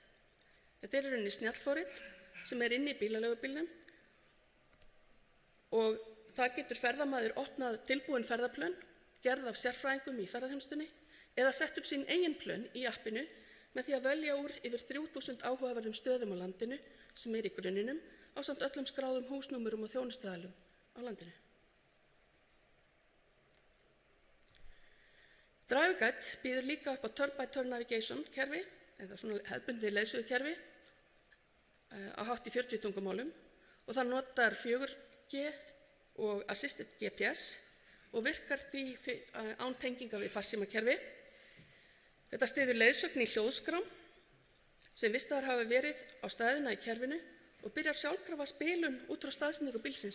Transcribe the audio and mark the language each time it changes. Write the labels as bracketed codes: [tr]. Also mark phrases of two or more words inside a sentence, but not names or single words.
[is] Þetta í rauninni snjallforrit sem inni í bílaleigubílnum og þar getur ferðamaður opnað tilbúin ferðaplön, gerð af sérfræðingum í ferðaþjónustunni eða sett upp sín eigin plön í appinu með því að velja úr yfir 3000 áhugaverðum stöðum á landinu sem í grunninum ásamt öllum skráðum húsnúmerum og þjónustuaðilum á landinu. Driviguide býður líka upp á [en] turn-by-turn navigation [is] kerfi eða svona hefðbundið leiðsögukerfi á hátt í 40 tungumálum og það notar 4G og [en] assisted GPS [is] og virkar því án tenginga við farsímakerfi. Þetta styður leiðsögn í hljóðskrám sem vistaðar hafa verið á staðina í kerfinu og byrjar sjálfkrafa spilun út frá staðsetningu bílsins.